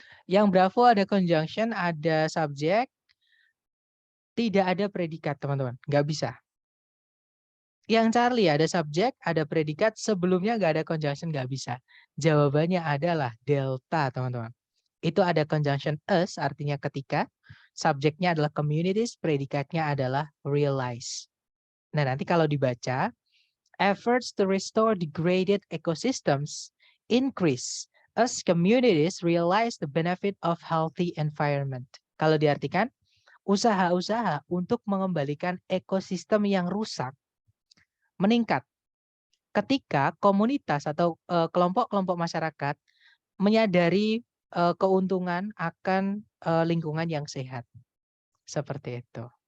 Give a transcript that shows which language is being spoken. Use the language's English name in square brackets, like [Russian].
[Indonesian] Yang bravo ada conjunction, ada subjek, tidak ada predikat, teman-teman. Nggak bisa. Yang Charlie ada subjek, ada predikat, sebelumnya nggak ada conjunction, nggak bisa. Jawabannya adalah delta, teman-teman. Itu ada conjunction us, artinya ketika. Subjeknya adalah communities, predikatnya adalah realize. Nah, nanti kalau dibaca, [English] efforts to restore degraded ecosystems increase as communities realize the benefit of healthy environment. [Indonesian] Kalau diartikan, usaha-usaha untuk mengembalikan ekosistem yang rusak meningkat ketika komunitas atau kelompok-kelompok masyarakat menyadari keuntungan akan lingkungan yang sehat. Seperti itu.